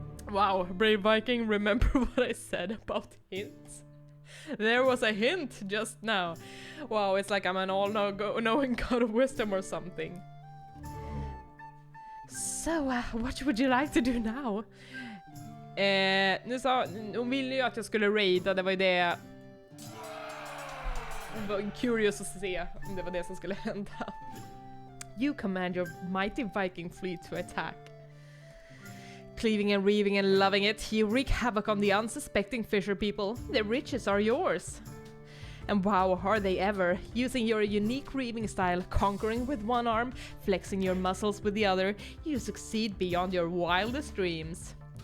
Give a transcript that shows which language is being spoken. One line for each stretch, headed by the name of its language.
English: Wow, brave Viking, remember what I said about hints? There was a hint just now. Wow, it's like I'm an all-knowing god of wisdom or something. So, what would you like to do now?
Swedish: Hon ville ju att jag skulle raida, det var ju det. Jag var curious att se om det var det som skulle hända.
English: You command your mighty Viking fleet to attack. Cleaving and reaving and loving it, you wreak havoc on the unsuspecting fisher people. The riches are yours. And wow, are they ever. Using your unique reaving style, conquering with one arm, flexing your muscles with the other, you succeed beyond your wildest dreams.